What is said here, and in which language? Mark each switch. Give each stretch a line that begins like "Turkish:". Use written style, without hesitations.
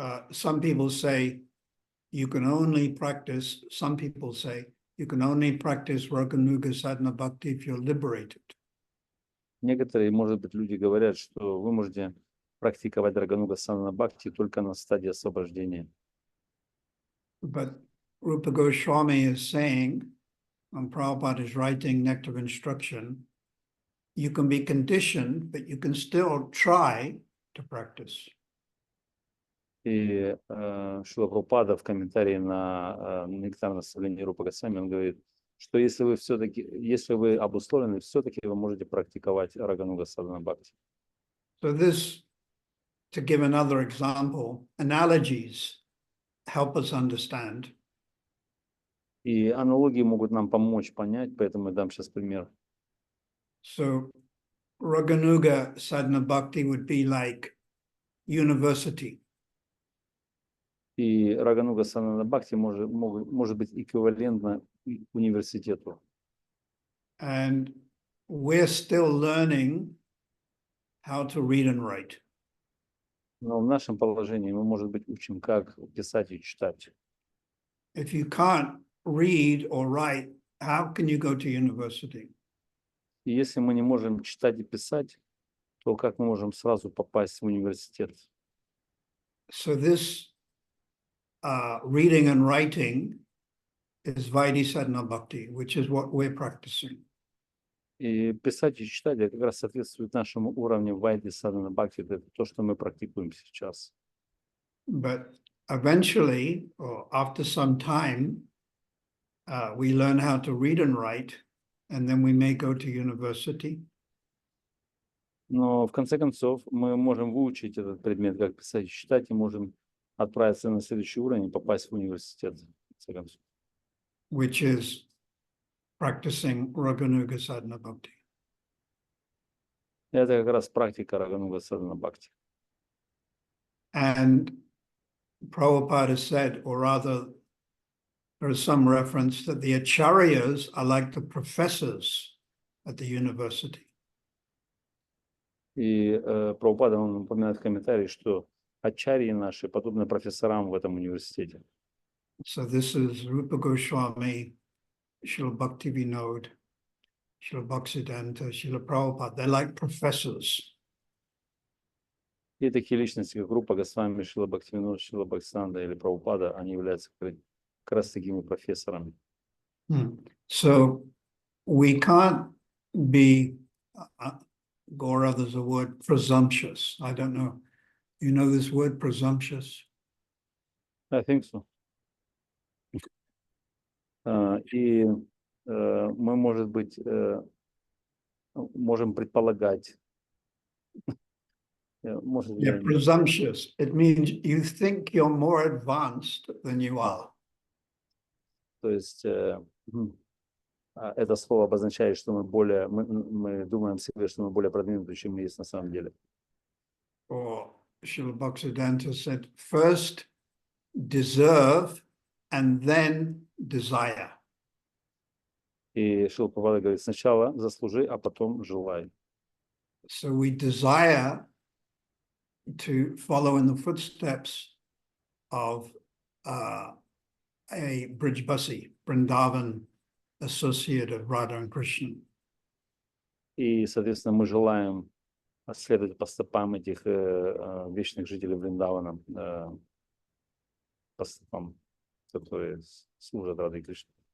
English: Some people say you can only practice, some people say you can only practice Raganuga Sadhana Bhakti if you're liberated.
Russian: Некоторые, может быть, люди говорят, что вы можете практиковать Рагануга Садхана Бхакти только на стадии освобождения.
English: But Rupa Goswami is saying, and Prabhupada is writing Nectar of Instruction, you can be conditioned, but you can still try to practice.
Russian: И Шрила Прабхупада в комментарии на нектар наставления Рупа Госвами, он говорит, что если вы все-таки, если вы обусловлены, все-таки вы можете практиковать Рагануга Садхана Бхакти.
English: So this, to give another example, analogies help us understand.
Russian: И аналогии могут нам помочь понять, поэтому я дам сейчас пример.
English: So Raganuga Sadhana Bhakti would be like university.
Russian: И Рагануга Садхана Бхакти может быть эквивалентно университету.
English: And we're still learning how to read and write.
Russian: Но в нашем положении мы, может быть, учим, как писать и читать.
English: If you can't read or write, how can you go to university?
Russian: И если мы не можем читать и писать, то как мы можем сразу попасть в университет?
English: So this reading and writing is Vaidhi Sadhana Bhakti, which is what we're practicing.
Russian: И писать и читать это как раз соответствует нашему уровню Вайди Садхана Бхакти. Это то, что мы практикуем сейчас.
English: But eventually, or after some time, we learn how to read and write, and then we may go to university.
Russian: Но в конце концов мы можем выучить этот предмет, как писать и читать, и можем отправиться на следующий уровень и попасть в университет. В конце концов.
English: Which is practicing Raganuga Sadhana Bhakti.
Russian: Это как раз практика Рагануга Садхана Бхакти.
English: And Prabhupada said, or rather, there is some reference that the acharyas are like the professors at the university.
Russian: И Прабхупада, он упоминает в комментарии, что ачарьи наши подобны профессорам в этом университете.
English: So this is Rupa Goswami, Srila Bhakti Vinod, Srila Bhaktisiddhanta, Srila Prabhupada. They're like professors.
Russian: И такие личности, как Рупа Госвами, Шрила Бхактивинод, Шрила Бхактисиддханта или Прабхупада, они являются как раз такими профессорами.
English: So we can't be, Gaurav, there's a word, presumptuous. I don't know. You know this word, presumptuous? I think so.
Russian: И мы, может быть, можем предполагать.
English: Yeah, presumptuous. It means you think you're more advanced than you are.
Russian: То есть это слово обозначает, что мы думаем себе, что мы более продвинуты, чем мы есть на самом деле.
English: Or Srila Bhaktisiddhanta said, first deserve and then desire.
Russian: И Шрила Прабхупада говорит, сначала заслужи, а потом желай.
English: So we desire to follow in the footsteps of a Brijbasi, Vrindavan associate of Radha and Krishna.
Russian: И, соответственно, мы желаем следовать по стопам этих вечных жителей Вриндавана, по стопам, которые служат Радhe и Кришне.